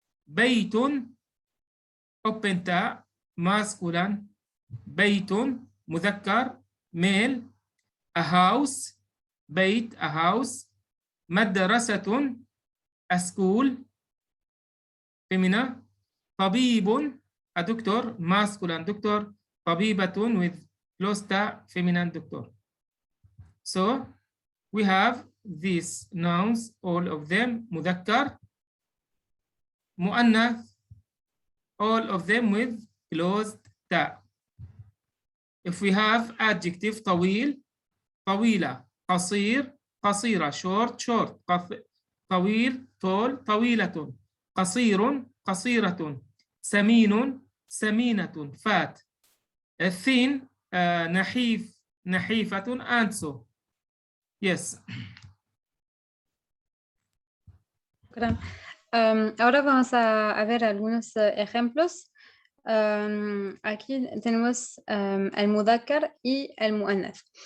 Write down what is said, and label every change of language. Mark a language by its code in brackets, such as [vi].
[en] بيت open ta masculine. [ar] بيت مذكر male. [en] a house بيت a house. مدرسة a school feminine. طبيب a doctor masculine doctor. طبيبة with close ta feminine doctor. So we have these nouns, all of them مذكر مؤنث, all of them with closed ta. If we have adjective طويل طويلة. [ar] قصير قصيرة. short short. طويل tall طويلة. قصير قصيرة. سمين سمينة fat. [en] thin نحيف نحيفة and so. Yes. [es] Ahora vamos a ver algunos ejemplos. Aquí tenemos el mudhakkar y el muannath.